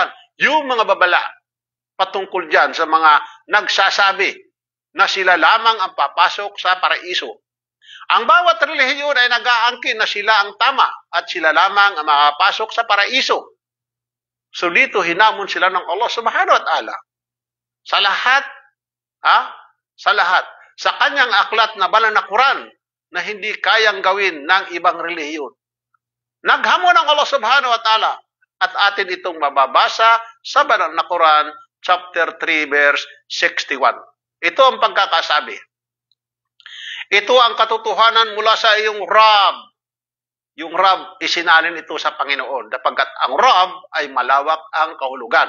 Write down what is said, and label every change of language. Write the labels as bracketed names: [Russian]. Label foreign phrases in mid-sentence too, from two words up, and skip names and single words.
[Filipino] Yung mga babala patungkol dyan sa mga nagsasabi na sila lamang ang papasok sa paraiso. Ang bawat relihiyon ay nag-aangkin na sila ang tama at sila lamang ang makapasok sa paraiso. So dito hinamon sila ng Allah [Arabic] سبحانه وتعالى. [Filipino] Sa lahat, sa kanyang aklat na banal na Quran na hindi kayang gawin ng ibang relihiyon. Naghamon ng Allah [Arabic] سبحانه وتعالى [Filipino] at atin itong mababasa sa banal na Quran, [English] chapter 3, verse 61. [Filipino] Ito ang pagkakasabi. Ito ang katotohanan mula sa iyong Rab. Yung Rab, isinalin ito sa Panginoon, sapagkat ang Rab ay malawak ang kahulugan.